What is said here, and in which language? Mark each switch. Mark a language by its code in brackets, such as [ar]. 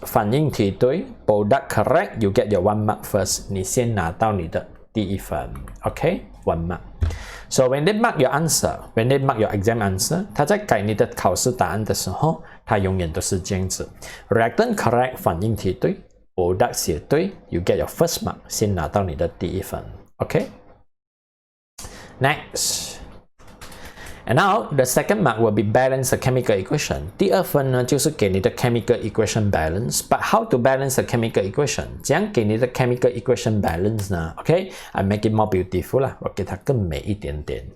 [zh] 反应题对 [en] product correct you get your 1 mark first [zh] 你先拿到你的第一分 [en] OK 1 mark so when they mark your answer when they mark your exam answer [zh] 他在改你的考试答案的时候他永远都是这样子 [en] reactant correct 反应题对 product [zh] 写对 [en] you get your first mark [zh] 先拿到你的第一分 [en] OK next And now the second mark will be balance the chemical equation. [zh] 第二分呢就是给你的 chemical equation balance. [en] But how to balance the chemical equation? [zh] 怎样给你的 chemical equation balance 呢 [en] ？OK, I make it more beautiful 啦， [zh] 我给它更美一点点。